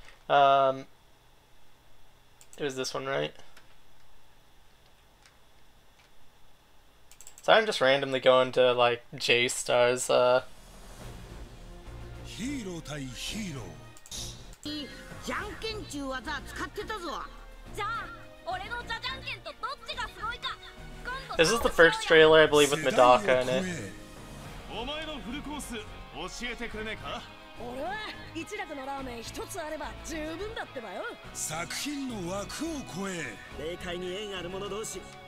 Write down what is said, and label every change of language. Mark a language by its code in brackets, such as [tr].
[en] It was this one, right? So I'm just randomly going to like J-Stars. [ja] Hero 対 Hero. じゃんけんちゅう技使ってたぞ。じゃあ、俺のじゃじゃんけんとどっちがすごいか。 [en] This is the first trailer, I believe, with Medaka in it. [ja] お前のフルコース教えてくれねえか？俺は一楽のラーメン一つあれば十分だってばよ。作品の枠を超え。霊界に縁ある者同士、